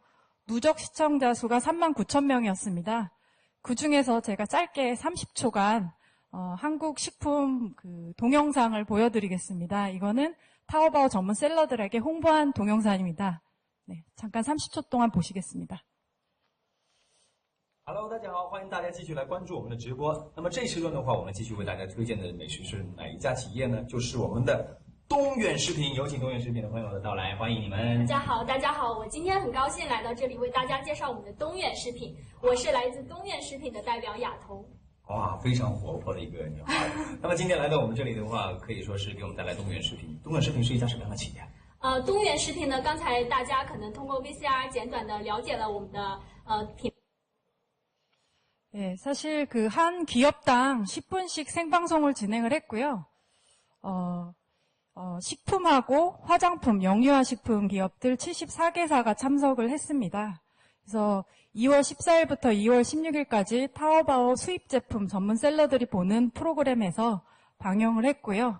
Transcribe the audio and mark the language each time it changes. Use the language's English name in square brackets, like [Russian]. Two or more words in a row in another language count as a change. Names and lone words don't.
[Korean] 누적 시청자 수가 39,000명이었습니다. 그중에서 제가 짧게 30초간 한국 식품 동영상을 보여드리겠습니다. 이거는 타오바오 전문 셀러들에게 홍보한 동영상입니다. 네, 잠깐 30초 동안 보시겠습니다. [Chinese] Hello， 大家好，欢迎大家继续来关注我们的直播。那么这一时段的话，我们继续为大家推荐的美食是哪一家企业呢？就是我们的东远食品。有请东远食品的朋友的到来，欢迎你们。大家好，大家好，我今天很高兴来到这里为大家介绍我们的东远食品。我是来自东远食品的代表亚彤。哇，非常活泼的一个女孩。那么今天来到我们这里的话，可以说是给我们带来东远食品。东远食品是一家什么样的企业？东远食品呢，刚才大家可能通过 VCR 简短的了解了我们的品。 [Korean] 네, 사실 한 기업당 10분씩 생방송을 진행을 했고요. 식품하고 화장품, 영유아 식품 기업들 74개사가 참석을 했습니다. 그래서 2월 14일부터 2월 16일까지 타오바오 수입 제품 전문 셀러들이 보는 프로그램에서 방영을 했고요.